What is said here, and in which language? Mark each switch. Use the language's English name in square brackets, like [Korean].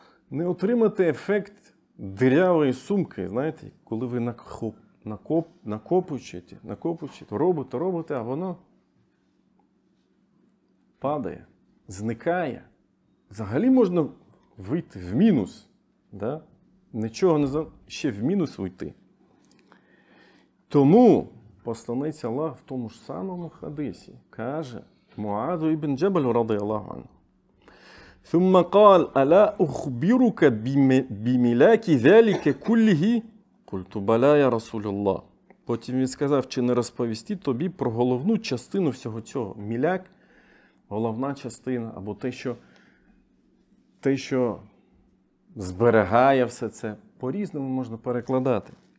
[Ukrainian] Не отримати ефект дирявої сумки, знаєте, коли ви накопуєте, робите, а воно падає, зникає. Взагалі можна вийти в мінус. Да? Нічого не ще в мінус вийти. Тому посланець Аллах в тому ж самому хадисі каже Муазу ібн Джабалю радияллаху анху. [Arabic] ثم قال ألا أخبرك بملاك ذلك كله؟ قلت بلى يا رسول الله. [Ukrainian] Потім він сказав, чи не розповісти тобі про головну частину всього цього. Міляк – головна частина, або те, що зберігає все це. По-різному можна перекладати.